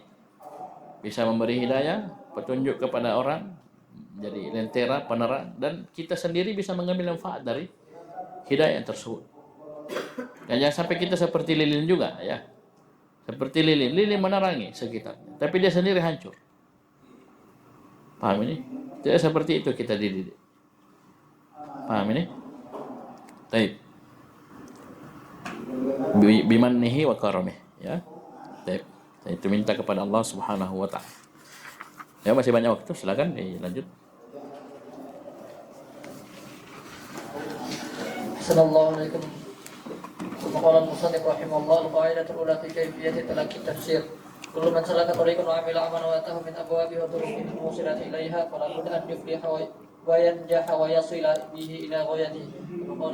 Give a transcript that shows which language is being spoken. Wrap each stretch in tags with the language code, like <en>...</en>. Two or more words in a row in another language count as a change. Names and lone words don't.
<id>Bisa memberi hidayah, petunjuk kepada orang, jadi lentera, penerang, dan kita sendiri bisa mengambil manfaat dari hidayah tersebut. Dan jangan sampai kita seperti lilin juga, ya. Seperti lilin menerangi sekitarnya, tapi dia sendiri hancur. Paham ini? Tidak seperti itu kita dididik. Paham ini? Baik.</id> <ar>بمنه وكرمه,</ar> <id>ya. Baik. Itu minta kepada Allah</id> <ar>سبحانه وتعالى.</ar> <id>Ya, masih banyak waktu, silakan lanjut. Assalamualaikum.</id> <ar>ثم قال المصنف رحمه الله القاعدة الأولى في كيفية تلقي التفسير كل من سلك طريقا وعمل عملا وأتاه من أبوابها وطرقه الموصلة إليها فلا بد أن يفلح وينجح ويصل به إلى غايته وقال</ar>